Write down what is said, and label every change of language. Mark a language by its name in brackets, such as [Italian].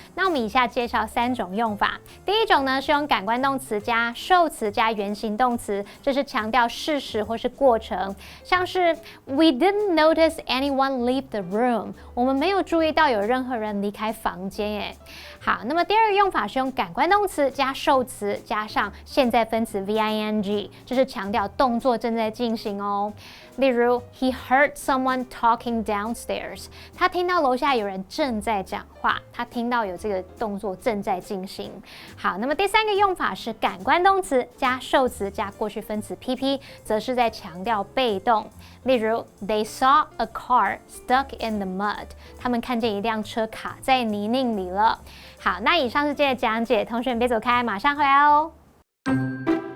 [Chinese] 那我们以下介绍3种用法。第一种呢是用感官动词加受词加原形动词，这是强调事实或是过程，像是 [English] We didn't notice anyone leave the room。 [Chinese] 我们没有注意到有任何人离开房间耶。好，那么第二个用法是用感官动词加受词加上现在分词 VING， 这是强调动作正在进行哦。例如 [English] He heard someone talking downstairs。 [Chinese] 他听到楼下有人正在讲话，他听到有这个动作正在进行。好，那么第3个用法是感官动词加受词加过去分词 PP， 则是在强调被动。例如 [English] They saw a car stuck in the mud。 [Chinese] 他们看见一辆车卡在泥泞里了。好，那以上是今天的讲解，同学别走开，马上回来哦。